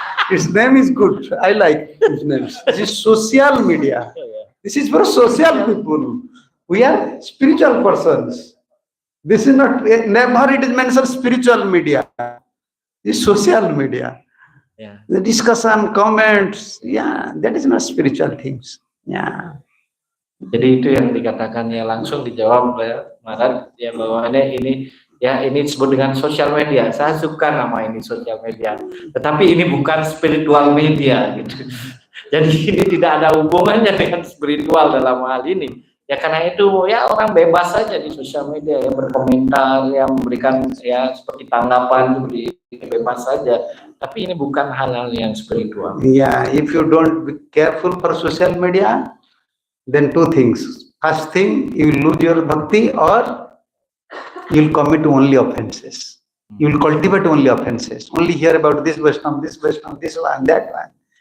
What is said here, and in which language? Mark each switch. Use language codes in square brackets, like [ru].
[en] Its name is good, I like its name. This is social media, this is for social people. We are spiritual persons. This is not, never it is mentioned spiritual media. This social media. Yeah. The discussion, comments, yeah, that is not spiritual things. Yeah. [id] Jadi itu yang dikatakan ya langsung dijawab oleh Maharaj ya bahwa ini disebut dengan sosial media. Saya suka nama ini sosial media. Tetapi ini bukan spiritual media gitu. Jadi ini tidak ada hubungannya dengan spiritual dalam hal ini. Ya karena itu ya orang bebas saja di sosial media ya berkomentar ya memberikan ya seperti tanggapan seperti bebas saja. Tapi ini bukan hal-hal yang spiritual. [en] Yeah, if you don't be careful for social media, then two things. First thing, you will lose your bhakti, or you will commit only offenses. You will cultivate only offenses. Only hear about this Vaishnava, this one, that one.